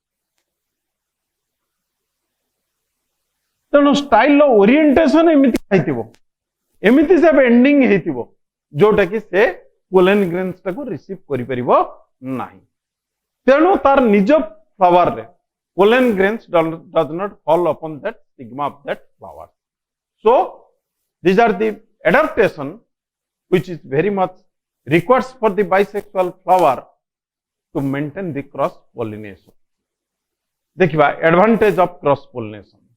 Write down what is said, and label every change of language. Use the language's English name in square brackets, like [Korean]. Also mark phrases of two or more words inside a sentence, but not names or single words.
[Odia] ତେଣୁ ଷ୍ଟାଇଲ ଓରିଏଣ୍ଟେସନ ଏମିତି ସେ ଏଣ୍ଡିଂ ହେଉଥିବ ଯୋଉଟା କି ସେ ପୋଲେନ ଗ୍ରେନ୍ସ ଟାକୁ ରିସିଭ କରି ପାରିବ ନାହିଁ ତେଣୁ ତା'ର ନିଜ ଫ୍ଲାୱାର ରେ ପୋଲେନ ଗ୍ରେନ୍ସ [English] does not fall upon that stigma of that flower so these are the adaptation which is very much requires for the bisexual flower to maintain the cross pollination. देखिबा advantage of cross pollination.